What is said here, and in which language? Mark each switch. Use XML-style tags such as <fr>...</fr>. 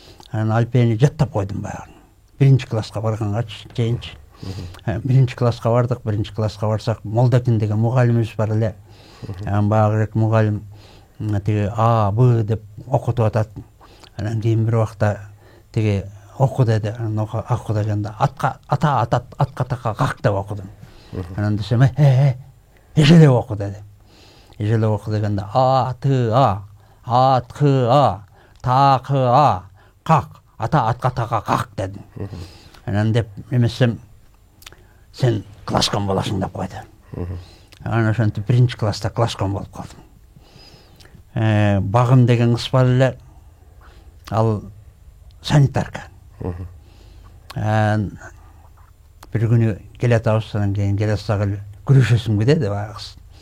<ky>Анан алфени жаттап койдум баягы. Биринчи класска барганга чейинчи. Биринчи класска бардык. Биринчи класска барсак, Молдакин деген мугалимибиз бар эле. Анан багырээк мугалим тиги А, Б деп окутуп атат. Анан кийин бир убакта тиги оку деди. Анан оку дегенде атка така как деп окудум. Анан десем эже деп оку деди.</ky> <kk>ежеле оқы дегенде а ты а ты та қы қақ ата атқа таға қақ дедім. Анан деп емесем сен класскан боласың деп қойды.</kk> <ky>Ана ошентип биринчи класста класскан болуп калдым. Багым деген кыз бар эле, ал санитарка. Бир күнү келатабыз, анан кийин келатсак эле күрөшөсүңбү деди кыз.</ky>